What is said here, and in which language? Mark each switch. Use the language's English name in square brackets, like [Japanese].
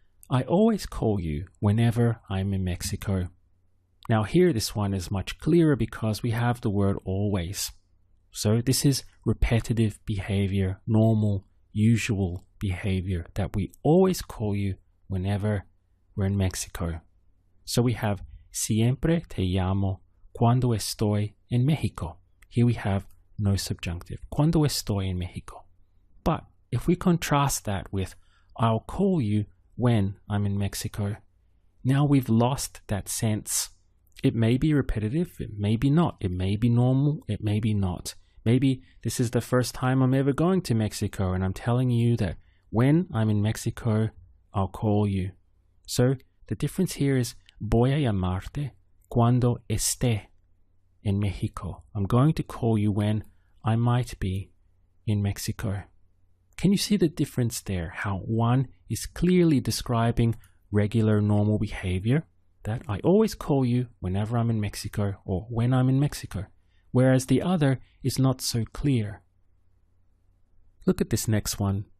[English] I always call you whenever I'm in Mexico. Now here this one is much clearer because we have the word always. So this is repetitive behavior, normal, usual behavior, that we always call you whenever we're in Mexico. So we have [Spanish] siempre te llamo cuando estoy en México. [English] Here we have no subjunctive, [Spanish] cuando estoy en México. [English] But if we contrast that with I'll call you when I'm in Mexico, now we've lost that sense. It may be repetitive, it may be not, it may be normal, it may be not. Maybe this is the first time I'm ever going to Mexico and I'm telling you that when I'm in Mexico, I'll call you. So the difference here is [Spanish] voy a llamarte cuando esté en México. [English] I'm going to call you when I might be in Mexico. Can you see the difference there? How one is clearly describing regular normal behavior, that I always call you whenever I'm in Mexico or when I'm in Mexico, whereas the other is not so clear. Look at this next one.